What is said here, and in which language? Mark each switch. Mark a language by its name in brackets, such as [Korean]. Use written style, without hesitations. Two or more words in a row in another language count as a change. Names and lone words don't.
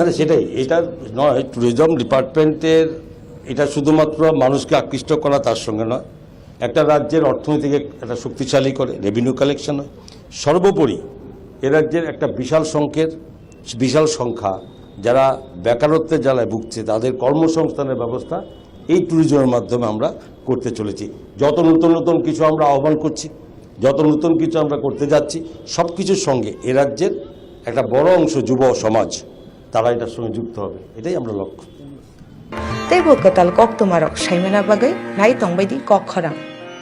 [Bangla] না সেটাই, এটা নয় ট্যুরিজম ডিপার্টমেন্টের এটা শুধুমাত্র মানুষকে আকৃষ্ট করা তার সঙ্গে নয়, একটা রাজ্যের অর্থনীতিকে একটা শক্তিশালী করে, [English] revenue collection [Bangla] হয়, সর্বোপরি এ রাজ্যের একটা বিশাল সংখ্যা যারা বেকারত্বের জ্বালায় ভুগছে তাদের কর্মসংস্থানের ব্যবস্থা এই ট্যুরিজমের মাধ্যমে আমরা করতে চলেছি। যত নতুন কিছু আমরা আহ্বান করছি যত নতুন কিছু আমরা করতে যাচ্ছি সব কিছুর সঙ্গে এ রাজ্যের একটা বড় অংশ যুব সমাজ তারা এটার সঙ্গে যুক্ত হবে, এটাই আমরা লক্ষ্য। [Kok Borok] Tebo ketal kok tumarok saimena bagai nai tongbaidi kok khorang.